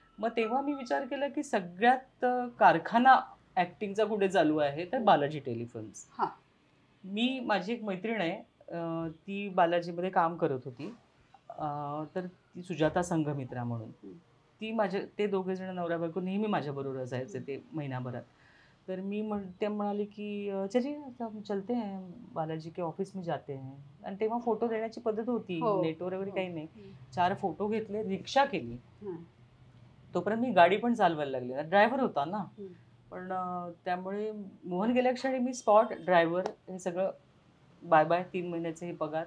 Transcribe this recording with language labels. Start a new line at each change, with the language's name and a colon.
Marathi: मग तेव्हा मी विचार केला, की सगळ्यात कारखाना ॲक्टिंगचा कुठे चालू आहे, तर हं. बालाजी टेलिफिल्म्स. हां. माझी एक मैत्रीण आहे, ती बालाजीमध्ये काम करत होती. तर ती सुजाता संघमित्रा म्हणून. हं. ते दोघे जण नवरा-बायको नेहमी माझ्याबरोबर असायचे हं. ते महिनाभरात. तर ते म्हणाले, की
Hindi: "चलिए हम चलते हैं, बालाजी के ऑफिस में जाते हैं."
Marathi: आणि तेव्हा फोटो देण्याची पद्धत होती. हो. नेटवर वगैरे हो. काही नाही. हं. 4 फोटो घेतले, रिक्षा केली. हां. तोपर्यंत मी गाडी पण चालवायला लागले. ड्रायव्हर होता ना. हं. पण त्यामुळे मोहन गेल्या क्षणी मी स्पॉट ड्रायव्हर हे सगळं बाय-बाय 3 महिन्याचे हे पगार